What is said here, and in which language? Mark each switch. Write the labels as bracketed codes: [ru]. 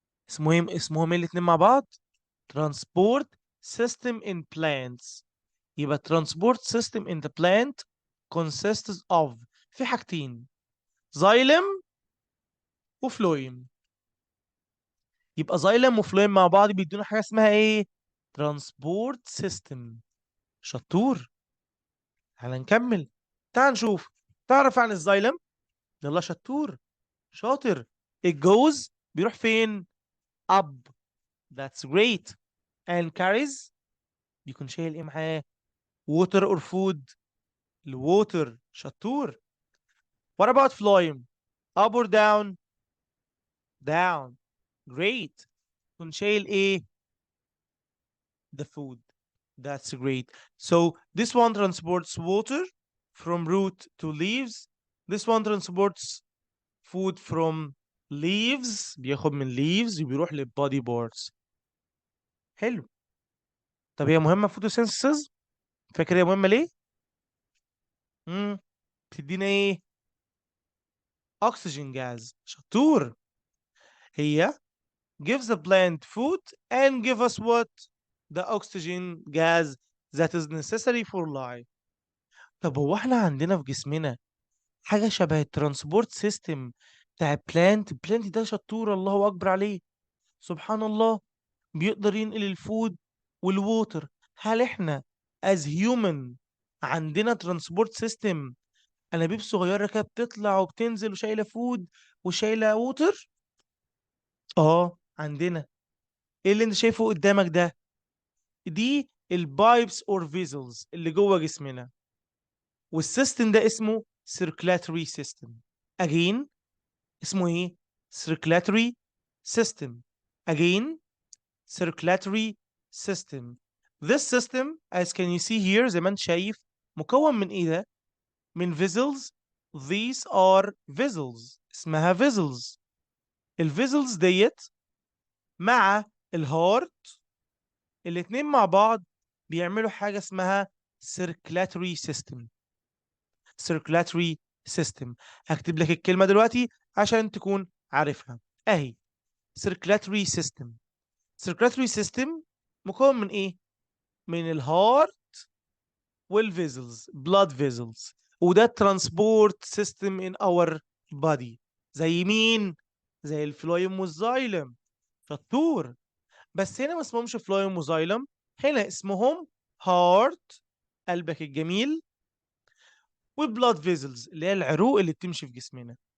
[ar] اسمهم ايه الاتنين مع بعض؟ ترانسبورت سيستم [en] in plants. [ar] يبقى [en] transport system in the plant consists of، [ar] في حاجتين، [en] xylem وفلويم. [ar] يبقى xylem وفلويم مع بعض بيدونا حاجه اسمها ايه؟ ترانسبورت سيستم. شطور. تعال نكمل. تعال نشوف. تعرف عن الزايلم؟ يلا شطور. شاطر. الجوز بيروح فين؟ up. [en] That's great. and carries، [ar] بيكون شايل ايه معاه؟ [en] water or food؟ [ar] الووتر. شطور. [en] what about phloem؟ up or down؟ down. great. [ar] بيكون شايل ايه؟ [en] the food. That's great. So this one transports water from root to leaves. This one transports food from leaves، [ar] بياخد من [en] leaves [ar] وبيروح للبادي بارتس. حلو. طب هي مهمة photosynthesis؟ فاكر هي مهمة ليه؟ امم بتدينا ايه؟ oxygen gas. شطور. هي [en] gives the plant food and give us what? The oxygen gas that is necessary for life. [ar] طب هو احنا عندنا في جسمنا حاجة شبه الترانسبورت سيستم بتاع البلانت ده؟ شطور، الله أكبر عليه. سبحان الله. بيقدر ينقل الفود والووتر. هل احنا [en] as human [ar] عندنا ترانسبورت سيستم، انابيب صغيره كده بتطلع وبتنزل وشايله فود وشايله ووتر؟ اه عندنا. ايه اللي انت شايفه قدامك ده؟ دي البايبس اور فيزلز اللي جوه جسمنا، والسيستم ده اسمه circulatory system. [en] again اسمه ايه؟ circulatory system. again circulatory system. This system as can you see here [ar] زي ما انت شايف مكون من ايه ده؟ من vessels. [en] These are vessels، [ar] اسمها [en] vessels. [ar] الفيزلز ديت مع الهارت الاتنين مع بعض بيعملوا حاجة اسمها circulatory system. [en] circulatory system. [ar] هكتب لك الكلمة دلوقتي عشان تكون عارفها. [en] اهي circulatory system. [ar] circulatory system مكون من ايه؟ من الهارت والفيزلز، blood vessels. وده ترانسبورت سيستم [en] in our body. [ar] زي مين؟ زي الفلويم والزايلم. شطور. بس هنا ما اسمهمش فلويم وزايلم، هنا اسمهم هارت، قلبك الجميل، وبلاد فيزلز اللي هي العروق اللي بتمشي في جسمنا.